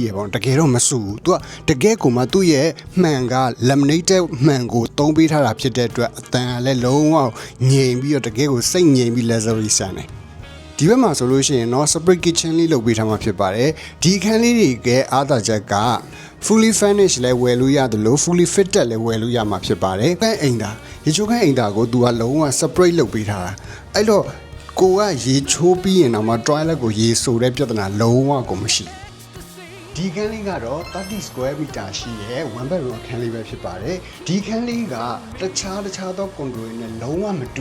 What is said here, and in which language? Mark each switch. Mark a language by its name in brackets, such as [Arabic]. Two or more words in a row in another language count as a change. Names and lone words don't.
[Burmese] ရပေါ့တကယ်တော့မစုဘူး तू ကတကယ့်ကိုမှသူ့ရဲ့မှန်က laminated မှန်ကိုသုံးပေးထားတာဖြစ်တဲ့အတွက်အတန်ကလည်းလုံးဝငြိမ်ပြီးတော့တကယ်ကိုစိတ်ငြိမ်ပြီး luxury ဆန်တယ်ဒီဘက်မှာဆိုလို့ရှိရင်တော့ [English] separate kitchen [Burmese] လေးလုပ်ပေးထားမှာဖြစ်ပါတယ်ဒီခန်းလေးတွေကအားသာချက်က [English] fully furnished [Burmese] လဲဝယ်လို့ရတယ်လို့ [English] fully fitted [Burmese] လဲဝယ်လို့ရမှာဖြစ်ပါတယ်ခန်းအိမ်သာရေ ချိုးခန်းအိမ်သာကိုသူကလုံးဝ separate လုပ်ပေးထားတာအဲ့တော့ကိုကရေချိုးပြီးရင်တော့မှ toilet ကိုရေဆိုတဲ့ပြဿနာလုံးဝကိုမရှိဒီခန်းလေးကတော့30 [English] square meter [Burmese] ရှိတဲ့ [English] one bedroom [Burmese] အခန်းလေးပဲဖြစ်ပါတယ်ဒီခန်းလေးကတခြားသောကွန်ဒိုတွေနဲ့လုံးဝမတူ